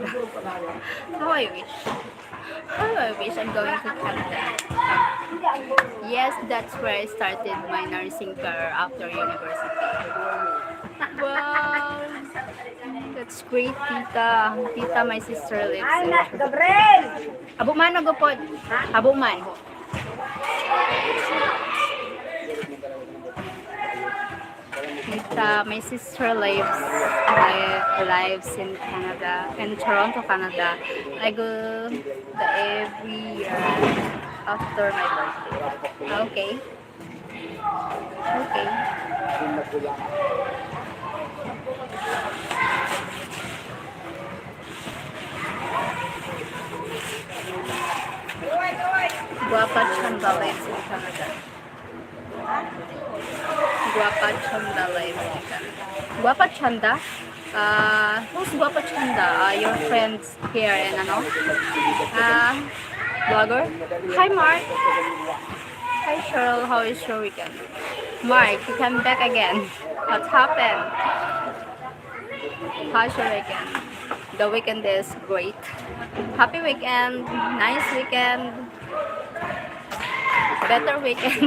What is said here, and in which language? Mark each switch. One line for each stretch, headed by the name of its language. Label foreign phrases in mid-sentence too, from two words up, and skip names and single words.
English: How I wish. How I wish I'm going to Canada. Yes, that's where I started my nursing career after university. Wow, that's great, Tita. Tita, my sister lives in Gabriel! Abuman o gupod? Abuman. Tita, my sister lives in Canada, in Toronto, Canada. I go every year after my birthday. Okay. Okay. Guapa Chanda lives in Canada. Guapa Chanda lives in Canada. Guapa Chanda? Who's Guapa Chanda? Your friends here in ano? Vlogger? Hi, Mark. Hi, Cheryl. How is your weekend? Mark, you come back again. What happened? How's your weekend? The weekend is great. Happy weekend. Nice weekend. Better weekend.